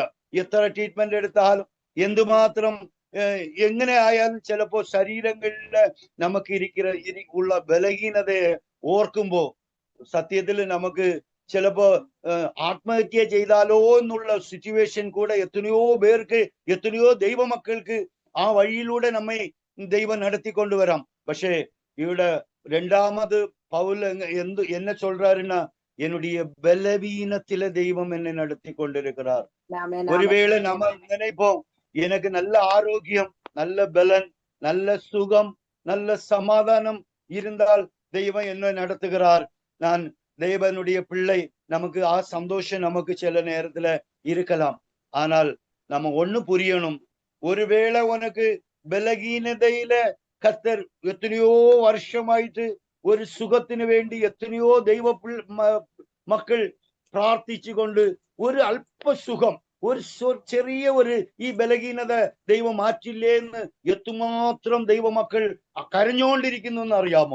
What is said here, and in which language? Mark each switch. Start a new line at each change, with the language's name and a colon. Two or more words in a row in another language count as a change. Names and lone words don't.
Malayalam: എത്ര ട്രീറ്റ്മെന്റ് എടുത്താലും എന്തുമാത്രം എങ്ങനെ ആയാലും ചിലപ്പോ ശരീരങ്ങളില് നമുക്ക് ഉള്ള ബലഹീനതയെ ഓർക്കുമ്പോ സത്യത്തിൽ നമുക്ക് ചിലപ്പോ ആത്മഹത്യ ചെയ്താലോ എന്നുള്ള സിറ്റുവേഷൻ കൂടെ എത്രയോ പേർക്ക്, എത്രയോ ദൈവമക്കൾക്ക് ആ വഴിയിലൂടെ നമ്മെ ദൈവം നടത്തിക്കൊണ്ടുവരാം. പക്ഷേ ഇവിടെ രണ്ടാമത് പൗൽ
Tamil: என்ன சொல்றாருன்னா, என்னுடைய பலவீனத்தில தெய்வம் என்னை நடத்தி கொண்டிருக்கிறார். ஒருவேளை நம்ம நினைப்போம், எனக்கு நல்ல ஆரோக்கியம், நல்ல பலன், நல்ல சுகம், நல்ல சமாதானம் இருந்தால் தெய்வம் என்ன நடத்துகிறார், நான் தேவனுடைய பிள்ளை, நமக்கு ஆ சந்தோஷம் நமக்கு சில நேரத்துல இருக்கலாம். ஆனால் நம்ம ஒண்ணு புரியணும், ஒருவேளை உனக்கு
Malayalam: ബലഹീനതയില കർത്തർ എത്രയോ വർഷമായിട്ട് ഒരു സുഖത്തിന് വേണ്ടി എത്രയോ ദൈവ മക്കൾ പ്രാർത്ഥിച്ചുകൊണ്ട് ഒരു അല്പസുഖം, ഒരു ചെറിയ ഒരു ഈ ബലഹീനത ദൈവം മാറ്റില്ലേ എന്ന് എത്രമാത്രം ദൈവമക്കൾ കരഞ്ഞുകൊണ്ടിരിക്കുന്നു എന്ന് അറിയാമോ?